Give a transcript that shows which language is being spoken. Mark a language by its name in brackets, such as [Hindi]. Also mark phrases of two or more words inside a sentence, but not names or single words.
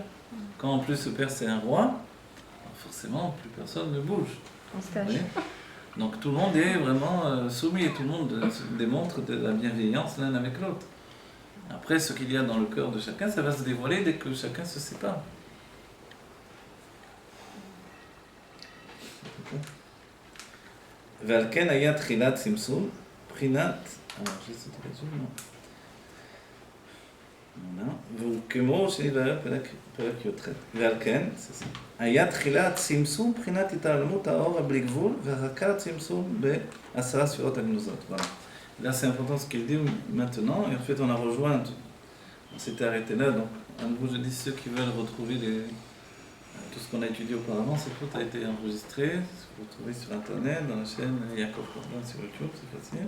[French] Quand en plus ce Père c'est un roi, forcément, plus personne ne bouge. On se cache. Donc tout le monde est vraiment soumis et tout le monde démontre de la bienveillance l'un avec l'autre. Après, ce qu'il y a dans le cœur de chacun, ça va se dévoiler dès que chacun se sépare. [Hebrew] ועל כן היה תחילת צמצום, בחינת, juste וכמו שנראה פרק י"ח, ועל כן, היה תחילת צמצום בחינת התעלמות האור הבלי גבול והרקת צמצום ב10 ספירות הגנוזות. [French] Voilà. Là c'est important ce qu'il dit maintenant, et en fait on a rejoint, on s'était arrêté là, donc à nouveau je dis ceux qui veulent retrouver tout ce qu'on a étudié auparavant, c'est tout a été enregistré, vous retrouvez sur internet, dans la chaîne Yaakov Korban sur YouTube, c'est facile.